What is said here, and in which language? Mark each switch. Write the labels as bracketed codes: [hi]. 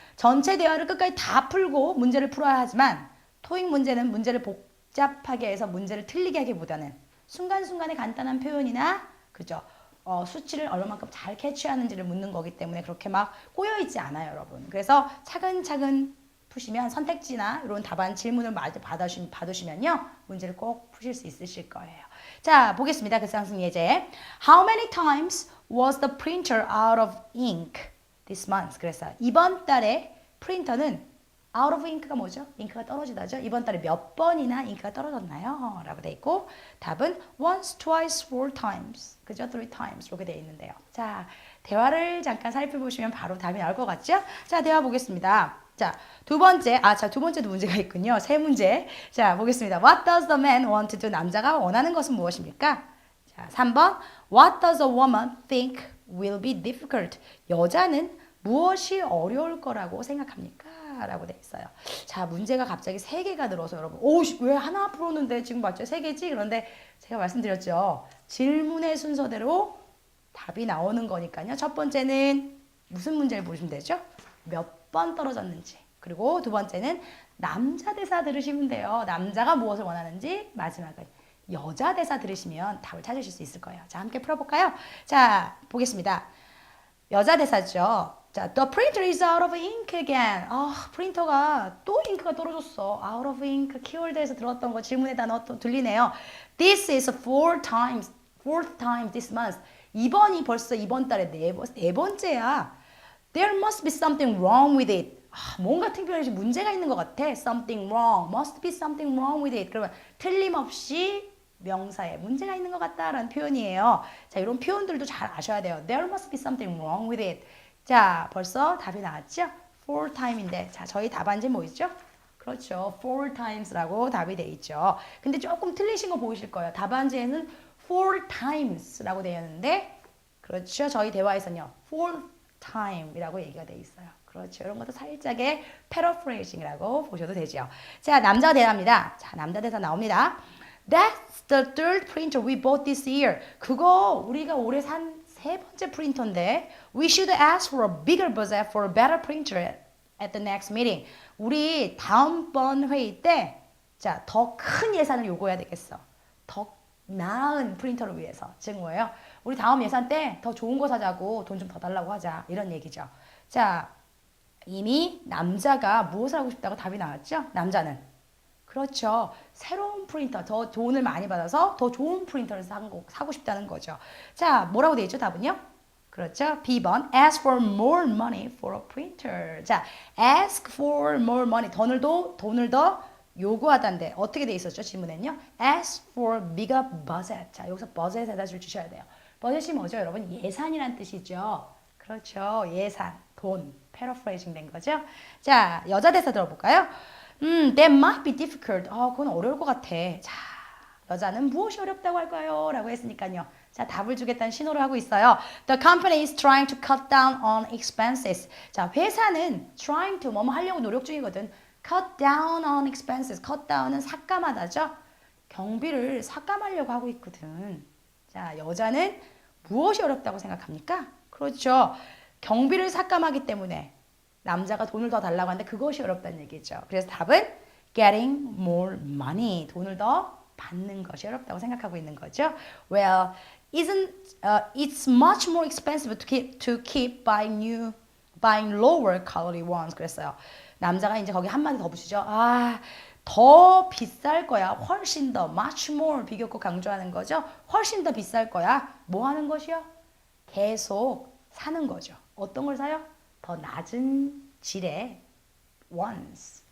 [ko] 전체 대화를 끝까지 다 풀고 문제를 풀어야 하지만 토익 문제는 문제를 복잡하게 해서 문제를 틀리게 하기보다는 순간순간의 간단한 표현이나 그죠? 수치를 얼마만큼 잘 캐치하는지를 묻는 거기 때문에 그렇게 막 꼬여있지 않아요, 여러분. 그래서 차근차근 푸시면 선택지나 이런 답안 질문을 받으시면요. 문제를 꼭 푸실 수 있으실 거예요. 자, 보겠습니다. 그 상승 예제. [en] How many times was the printer out of ink this month? [ko] 그래서 이번 달에 프린터는 out of ink가 뭐죠? 잉크가 떨어지다죠. 이번 달에 몇 번이나 잉크가 떨어졌나요? 라고 돼 있고 답은 once, twice, four times. 그죠? [en] three times [ko] 이렇게 돼 있는데요. 자, 대화를 잠깐 살펴보시면 바로 답이 나올 것 같죠? 자, 대화 보겠습니다. 자, 두 번째도 문제가 있군요. 세 문제. 자, 보겠습니다. [en] What does the man want to do? [ko] 남자가 원하는 것은 무엇입니까? 자, 3번. [en] What does a woman think will be difficult? [ko] 여자는 무엇이 어려울 거라고 생각합니까? 라고 돼 있어요. 자, 문제가 갑자기 3개가 들어서 여러분, 왜 하나 풀었는데 지금 맞죠? 3개지? 그런데 제가 말씀드렸죠. 질문의 순서대로 답이 나오는 거니까요. 첫 번째는 무슨 문제를 보시면 되죠? 몇 번 떨어졌는지. 그리고 두 번째는 남자 대사 들으시면 돼요. 남자가 무엇을 원하는지. 마지막은 여자 대사 들으시면 답을 찾으실 수 있을 거예요. 자, 함께 풀어볼까요? 자, 보겠습니다. 여자 대사죠. [en] 자, the printer is out of ink again. [ko] 프린터가 또 잉크가 떨어졌어. out of ink 키워드에서 들었던 거 질문에 단어 또 들리네요. [en] This is fourth time this month. [ko] 이번이 벌써 이번 달에 네 번째야. [en] There must be something wrong with it. [ko] 뭔가 특별히 문제가 있는 것 같아. [en] Something wrong. Must be something wrong with it. [ko] 그러면 틀림없이 명사에 문제가 있는 것 같다라는 표현이에요. 자, 이런 표현들도 잘 아셔야 돼요. [en] There must be something wrong with it. [ko] 자, 벌써 답이 나왔죠? [en] Four time [ko] 인데, 자, 저희 답안지 뭐 있죠? 그렇죠. Four times라고 답이 돼 있죠. 근데 조금 틀리신 거 보이실 거예요. 답안지에는 four times라고 되어 있는데, 그렇죠. 저희 대화에서는요, four time이라고 얘기가 돼 있어요. 그렇죠. 이런 것도 살짝의 paraphrasing이라고 보셔도 되죠. 자, 남자 대사입니다. 자, 남자 대사 나옵니다. [en] That's the third printer we bought this year. [ko] 그거 우리가 올해 산 세 번째 프린터인데 [en] We should ask for a bigger budget for a better printer at the next meeting. [ko] 우리 다음번 회의 때 자, 더 큰 예산을 요구해야 되겠어. 더 나은 프린터를 위해서. 즉 뭐예요? 우리 다음 예산 때 더 좋은 거 사자고 돈 좀 더 달라고 하자. 이런 얘기죠. 자, 이미 남자가 무엇을 하고 싶다고 답이 나왔죠? 남자는. 그렇죠. 새로운 프린터, 더 돈을 많이 받아서 더 좋은 프린터를 사고 싶다는 거죠. 자, 뭐라고 되어 있죠? 답은요? 그렇죠. [en] B번 ask for more money for a printer. 자, ask for more money. [ko] 돈을 더 요구하다인데 어떻게 돼 있었죠? 질문에는요. [en] ask for bigger budget. [ko] 자, 여기서 budget에다 줄 주셔야 돼요. budget이 뭐죠, 여러분? 예산이란 뜻이죠. 그렇죠. 예산, 돈, paraphrasing 된 거죠. 자, 여자 대사 들어볼까요? [en] That might be difficult. [ko] 그건 어려울 것 같아. 자, 여자는 무엇이 어렵다고 할까요? 라고 했으니까요. 자, 답을 주겠다는 신호를 하고 있어요. [en] The company is trying to cut down on expenses. [ko] 자, 회사는 trying to 뭐뭐 하려고 노력 중이거든. [en] Cut down on expenses. [ko] Cut down은 삭감하다죠. 경비를 삭감하려고 하고 있거든. 자, 여자는 무엇이 어렵다고 생각합니까? 그렇죠. 경비를 삭감하기 때문에 남자가 돈을 더 달라고 하는데 그것이 어렵다는 얘기죠. 그래서 답은 [en] getting more money. [ko] 돈을 더 받는 것이 어렵다고 생각하고 있는 거죠. [en] Well, it's much more expensive to keep buying lower quality ones. [ko] 그랬어요. 남자가 이제 거기 한마디 더 붙이죠. 더 비쌀 거야. 훨씬 더 much more 비교급 강조하는 거죠. 훨씬 더 비쌀 거야. 뭐 하는 것이요? 계속 사는 거죠. 어떤 걸 사요? 더 낮은 질의 ones.